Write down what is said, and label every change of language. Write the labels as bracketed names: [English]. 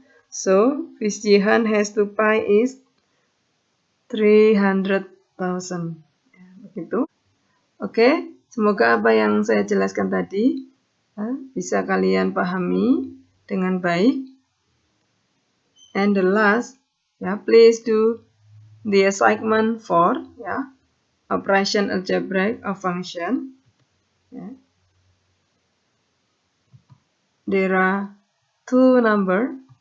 [English] So, fees Jihan has to pay is 300.000. [Indonesian] Begitu. Oke. Semoga apa yang saya jelaskan tadi bisa kalian pahami dengan baik. [English] And the last, please do the assignment 4, operation algebraic of function. There are 2 number.